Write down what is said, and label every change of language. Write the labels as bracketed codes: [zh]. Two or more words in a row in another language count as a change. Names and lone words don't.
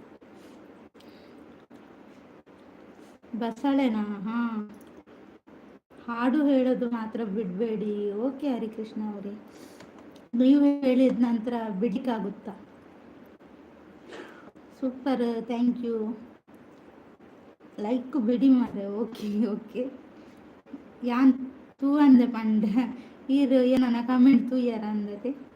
[kn] ಬಸಳೆನಾ? ಹಾಂ, ಹಾಡು ಹೇಳೋದು ಮಾತ್ರ ಬಿಡಬೇಡಿ. ಓಕೆ ಹರಿಕೃಷ್ಣ ಅವರೇ, ನೀವು ಹೇಳಿದ ನಂತರ ಬಿಡ್ಲಿಕ್ಕಾಗುತ್ತಾ? ಸೂಪರ್, [en] thank you. [kn] ಲೈಕ್ ಬಿಡಿ ಮಾರೆ. ಓಕೆ. [tcy] ಯಾನ್ ತೂ ಅಂದೆ ಪಂಡ ಈರು ಏನನ ಕಮೆಂಟ್ ತೂಯರ ಅಂದದೆ.